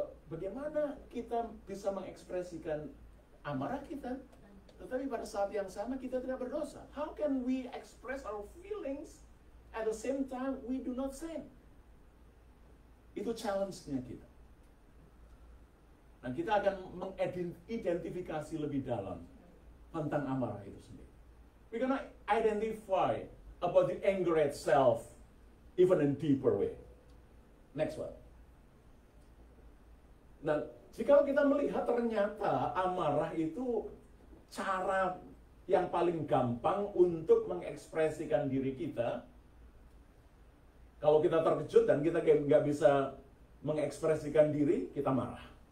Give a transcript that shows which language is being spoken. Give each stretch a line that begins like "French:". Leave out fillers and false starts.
Indonesian: Bagaimana kita bisa mengekspresikan amarah kita, tetapi pada saat yang sama kita tidak berdosa?
English: How can we express our feelings at the same time we do not sin?
Indonesian: Itu challenge-nya kita. Dan kita akan mengidentifikasi lebih dalam tentang amarah itu sendiri.
English: We're gonna identify about the anger itself even in deeper way. Next one.
Indonesian: Nah, jika kita melihat ternyata amarah itu cara yang paling gampang untuk mengekspresikan diri kita. Kalau kita terkejut dan kita nggak bisa mengekspresikan diri, kita marah.